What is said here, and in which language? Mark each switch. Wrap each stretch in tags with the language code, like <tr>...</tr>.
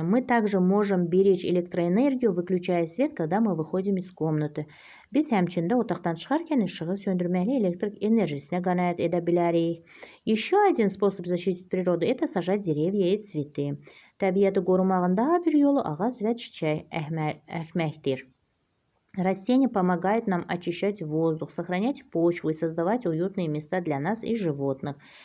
<ru>Мы также можем беречь электроэнергию, выключая свет, когда мы выходим из комнаты.</ru> <az>Biz həmçində otaqdan çıxarkən işığı söndürməklə elektrik enerjisinə qənaət edə bilərik.</az> <ru>Еще один способ защитить природу – это сажать деревья и цветы.</ru> <az>Təbiəti qorumağın daha bir yolu ağac və çiçək əkməkdir.</az> <ru>Растения помогают нам очищать воздух, сохранять почву и создавать уютные места для нас и животных.</ru>